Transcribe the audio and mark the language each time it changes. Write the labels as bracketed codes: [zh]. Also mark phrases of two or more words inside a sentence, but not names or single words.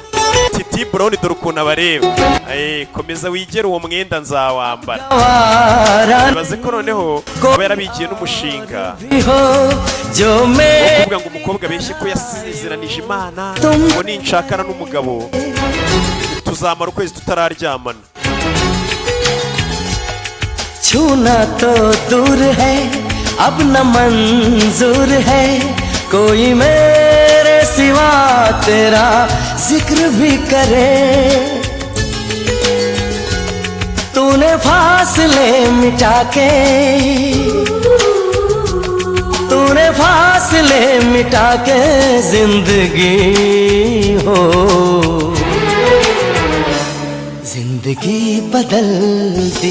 [rw] Titi Brown dore ukuntu abareba. Komeza wigere uwo mwenda nzawambara. Bibaze ko noneho aba yarabigiye n'umushinga kuvuga ngo umukobwa abeshye ko yasizeranije Imana ngo ninshakana n'umugabo tuzamara ukwezi tutararyamana. [hi] छूना तो दूर है अब न मंजूर है कोई मेरे सिवा तेरा जिक्र भी करे तूने फासले मिटा के जिंदगी हो जिंदगी बदल दी